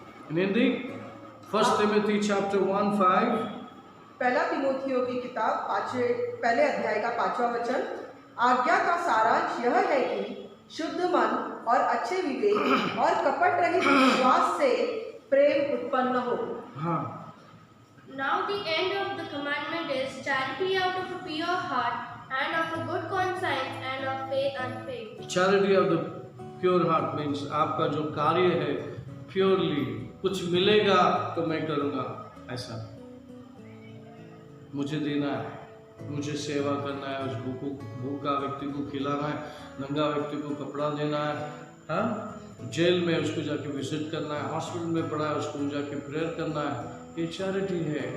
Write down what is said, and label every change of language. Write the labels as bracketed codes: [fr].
[en] In Hindi, 1 Timothy chapter 1:5. [hi] पहला तिमोथियों की किताब पहले अध्याय का 5वां वचन, आज्ञा का सारांश यह है कि शुद्ध मन और अच्छे विवेक और कपट रहित विश्वास से प्रेम उत्पन्न हो। हाँ, [en] Now the end of the commandment is charity out of a pure heart and of a good conscience and of faith unfeigned. charity of the pure heart means [hi] आपका जो कार्य है प्योरली, कुछ मिलेगा तो मैं करूँगा, ऐसा मुझे देना है, मुझे सेवा करना है, उस भूखा व्यक्ति को खिलाना है, नंगा व्यक्ति को कपड़ा देना है, हाँ, जेल में उसको जाके विजिट करना है, हॉस्पिटल में पड़ा है उसको जाके प्रेयर करना है, ये चैरिटी है।